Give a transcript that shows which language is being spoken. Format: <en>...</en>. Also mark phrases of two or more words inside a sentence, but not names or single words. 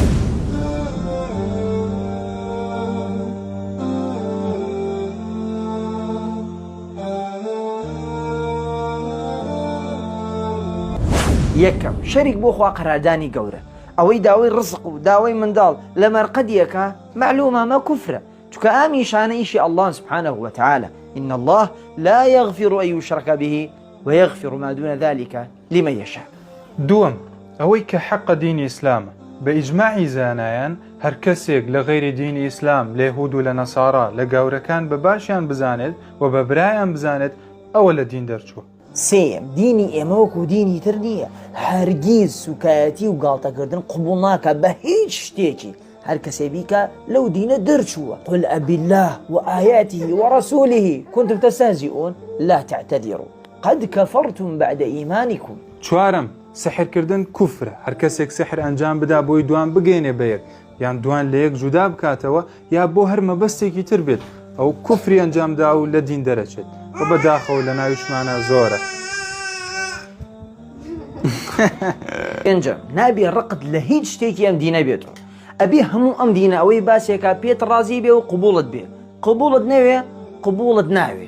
<ckb>یەکەم شەریک بۆ خوا قەراردانی گەورە ئەوەی داوای ڕزق و داوای منداڵ لە مەرقەدیەکە معلومە مە کوفرە چونکە ئامیشانە ئیشی</ckb> <ar>الله سبحانه وتعالى إن الله لا يغفر أن يشرك به ويغفر ما دون ذلك لمن يشاء.</ar> <ckb>دووەم ئەوەی کە حەقە دینی ئیسلامە بە ئیجماعی زانایان هەر کەسێک لە غەیری دینی ئیسلام لە یەهود و لە نەسارا لە گاورەکان بە باشیان بزانێت و بە برایان بزانێت ئەوە لە دین دەرچووە. سێم دینی ئێمە وەکو دینی تر نییە هەرگیز سوکایەتی و گاڵتەکردن قبول ناکە بە هیچ شتێکی هەر کەسێ بیکە لەو دینە دەرچووە</ckb> <ar>قل أبالله وآياته ورسوله كنتم تستهزئون لا تعتذروا قد كفرتم بعد إيمانكم.</ar> <ckb>چوارم سحرکردن کوفرە هەر کەسێک سحر ئەنجام بدا بۆی دوان بگەینێ بەیەک یان دوان لە یەک جودا بکاتەوە یا بۆ هەر مەبەستێکی تر بێت ئەو کوفری ئەنجامدا و لە دین دەرەچێت و بەداخەوە لە ناویشمانە زۆرە. ئەنجام نابێ ڕقت لە هیچ شتێکی ئەم دینە بێتەوە ئەبێ هەموو ئەم دینە ئەوەی باسێکە پێت ڕازی بێ و قبوڵت بێ قبوڵت نەوێ قبوڵت ناوێ.</ckb>